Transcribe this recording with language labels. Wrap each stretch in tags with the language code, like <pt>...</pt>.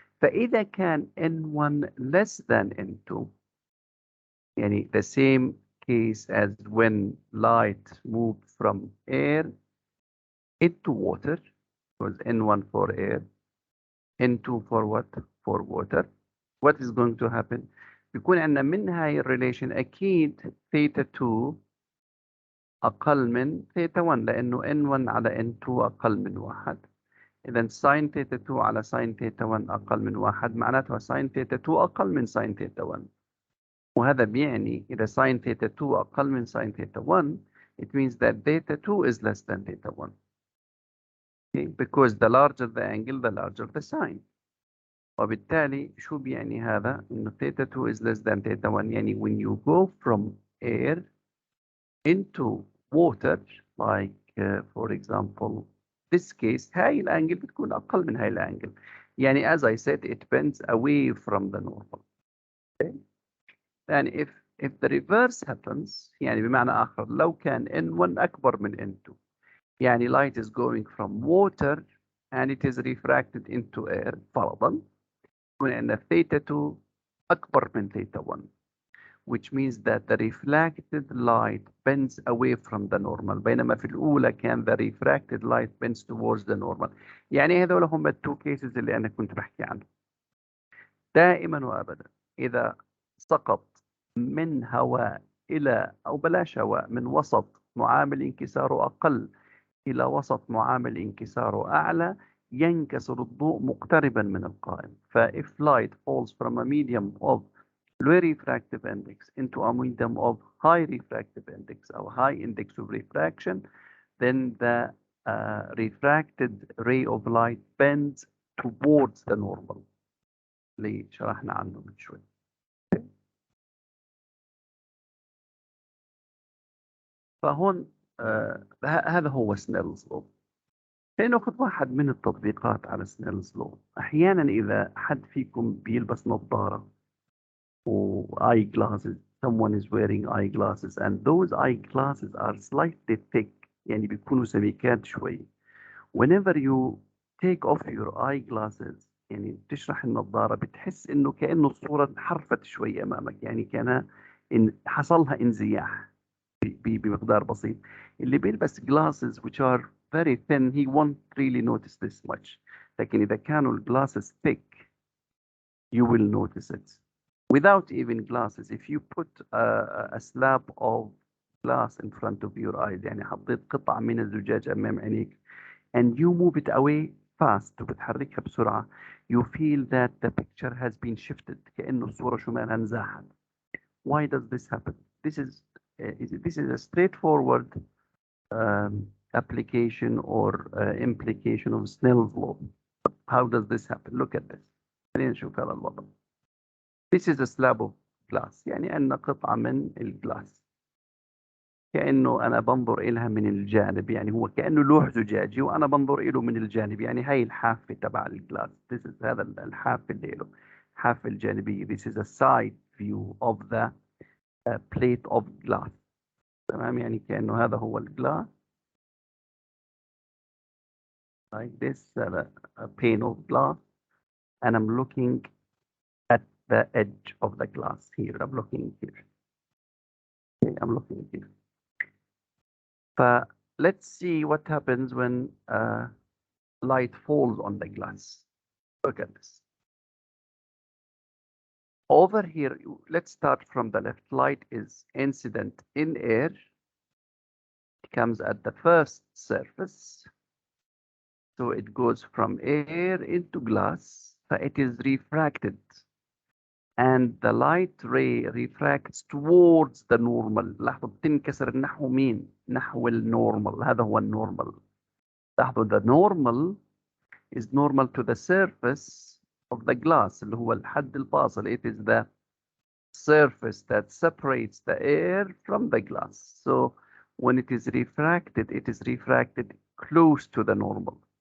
<ar>فإذا كان</ar> <en>N1 less than N2, يعني the same case as when light moved from air into water, was N1 for air, N2 for what? For water. What is going to happen?</en> <ar>بيكون عندنا من هاي الريليشن أكيد ثيتا 2 أقل من ثيتا 1 لأنه N1 على N2 أقل من 1. إذا ساين ثيتا 2 على ساين ثيتا 1 أقل من 1 معناتها ساين ثيتا 2 أقل من ساين ثيتا 1. وهذا بيعني إذا ساين ثيتا 2 أقل من ساين ثيتا 1,</ar> <en>it means that theta 2 is less than theta 1. Okay? Because the larger the angle, the larger the sine.</en> <ar>وبالتالي شو بيعني هذا؟ إنه</ar> <en>theta 2 is less than theta 1. يعني when you go from air into water, like for example this case,</en> <ar>هاي الانجل بتكون أقل من هاي الانجل.</ar> <en>يعني as I said, it bends away from the normal. Okay? And if the reverse happens,</en> <ar>يعني بمعنى آخر لو كان N1 أكبر من N2, يعني</ar> <en>light is going from water and it is refracted into air</en> <ar>فرضا, يكون عندنا</ar> <en>theta 2</en> <ar>أكبر من</ar> <en>theta 1, which means that the reflected light bends away from the normal,</en> <ar>بينما في الأولى كان</ar> <en>the refracted light bends towards the normal.</en> <ar>يعني هذول هم التو cases اللي أنا كنت بحكي عنهم. دائما وأبدا إذا سقط من هواء إلى أو بلاش هواء من وسط معامل انكساره أقل إلى وسط معامل انكساره أعلى, ينكسر الضوء مقتربا من القائم.</ar> <en>if light falls from a medium of low refractive index into a medium of high refractive index or high index of refraction, then the refracted ray of light bends towards the normal</en> <ar>اللي شرحنا عنه من شوي. فهون هذا هو سنيلز لو. ناخذ واحد من التطبيقات على سنيلز لو. احيانا اذا حد فيكم بيلبس نظاره و</ar> <en>eye glasses, someone is wearing eyeglasses and those eyeglasses are slightly thick,</en> <ar>يعني بيكونوا سميكات شوي.</ar> <en>whenever you take off your eyeglasses</en> <ar>يعني بتشرح النظارة بتحس انه كأنه الصورة انحرفت شوي امامك، يعني كان حصلها انزياح بمقدار بسيط. اللي بيلبس</ar> <en>glasses which are very thin he won't really notice this much،</en> <ar>لكن إذا كانوا</ar> <en>glasses thick you will notice it. Without even glasses, if you put a slab of glass in front of your eyes</en> <ar>يعني حطيت قطعة من الزجاج أمام عينيك</ar> <en>and you move it away fast</en> <ar>وبتحركها بسرعة,</ar> <en>you feel that the picture has been shifted</en> <ar>كأنه الصورة شو مالها انزاحت.</ar> <en>Why does this happen? This is a straightforward application or implication of Snell's law. How does this happen? Look at this.</en> <ar>خلينا نشوف هذا الوضع.</ar> <en>This is a slab of glass</en> <ar>يعني أن قطعة من الجلاس كأنه أنا بنظر إلها من الجانب، يعني هو كأنه لوح زجاجي وأنا بنظر إله من الجانب، يعني هاي الحافة تبع الجلاس. هذا الحافة اللي له حافة الجانبية.</ar> <en>This is a side view of the plate of glass.</en> <ar>تمام، يعني كأنه هذا هو الجلاس</ar> <en>like this, a pane of glass, and I'm looking at the edge of the glass here. I'm looking here. Okay, I'm looking here. Let's see what happens when light falls on the glass. Look at this. Over here, let's start from the left. Light is incident in air. It comes at the first surface. So it goes from air into glass. So it is refracted. And the light ray refracts towards the normal.</en> <ar>لاحظوا بتنكسر نحو مين؟ نحو النورمال. هذا هو النورمال.</ar> <en>لاحظوا the normal is normal to the surface of the glass</en> <ar>اللي هو الحد الفاصل.</ar> <en>It is the surface that separates the air from the glass. So when it is refracted close to the normal.</en>